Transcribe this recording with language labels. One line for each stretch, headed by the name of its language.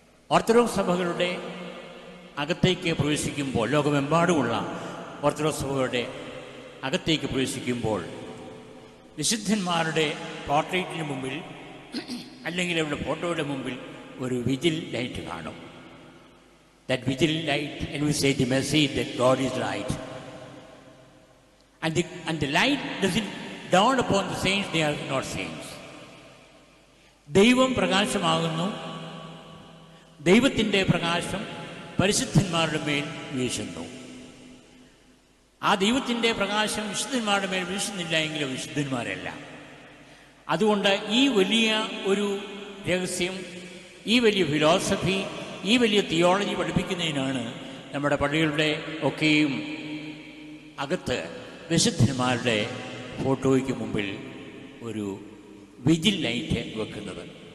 Malayalam: Orthodox സഭകളുടെ അകത്തേക്ക് പ്രവേശിക്കുമ്പോൾ, ലോകമെമ്പാടുമുള്ള ഓർത്തഡോക്സ് സഭകളുടെ അകത്തേക്ക് പ്രവേശിക്കുമ്പോൾ വിശുദ്ധന്മാരുടെ പോർട്രേറ്റിന് മുമ്പിൽ അല്ലെങ്കിൽ അവരുടെ ഫോട്ടോയുടെ മുമ്പിൽ ഒരു വിജിൽ ലൈറ്റ് കാണും.
English: That vigil light, and we say the message that God is light. And the light doesn't dawn upon the saints, they are not saints.
Malayalam: ദൈവം പ്രകാശമാകുന്നു. ദൈവത്തിൻ്റെ പ്രകാശം പരിശുദ്ധന്മാരുടെ മേൽ വീശുന്നു. ആ ദൈവത്തിൻ്റെ പ്രകാശം വിശുദ്ധന്മാരുടെ മേൽ വീശുന്നില്ല എങ്കിലും വിശുദ്ധന്മാരല്ല. അതുകൊണ്ട് ഈ വലിയ ഒരു രഹസ്യം, ഈ വലിയ ഫിലോസഫി, ഈ വലിയ തിയോളജി പഠിപ്പിക്കുന്നതിനാണ് നമ്മുടെ പള്ളികളുടെ ഒക്കെയും അകത്ത് വിശുദ്ധന്മാരുടെ ഫോട്ടോയ്ക്ക് മുമ്പിൽ ഒരു വിജിൽ ലൈറ്റ് വെക്കുന്നത്.